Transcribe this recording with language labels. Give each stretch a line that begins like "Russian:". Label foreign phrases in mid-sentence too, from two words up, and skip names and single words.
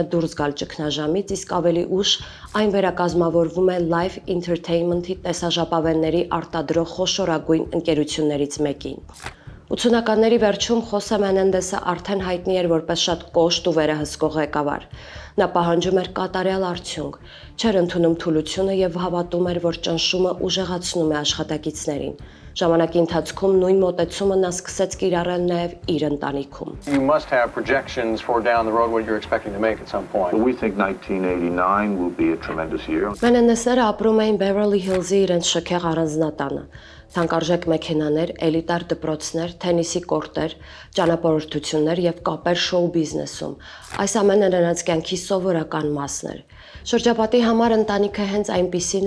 Armenian: դուրս գալ ճգնաժամից, իսկ ավելի ուշ այն վերակազմավորվում է Live Entertainment-ի տեսաժապավենների արտադրող խոշորագույն ընկերություններից մեկին։ 80-ականների վերջում Խոսե Մենենդեսը արդեն հայտնի էր որպես շատ կոշտ ու վերահսկող ղեկավար։ Նա պահանջում էր կատարյալ արդյունք, չէր ընդունում թուլությունը եւ հավատում էր, որ ճնշումը ուժեղացնում է աշխատակիցներին։ Ժամանակի ընթացքում նույն մոտեցումը նա սկսեց կիրառել նաև իր ընտանիքում։
English: You must have projections for down the road what you're expecting to make at some point. We think 1989 will be a tremendous year.
Armenian: Մենենդեսները ապրում էին Beverly Hills-ի իրենց շքեղ առանձնատանը։ Թանկարժեք մեքենաներ, էլիտար դպրոցներ, թենիսի կորտեր, ճանապարհորդություններ եւ կապեր շոու բիզնեսում։ Այս ամենը նրանց կյանքի սովորական մասն էր։ Շրջապատի համար ընտանիքը հենց այնպիսին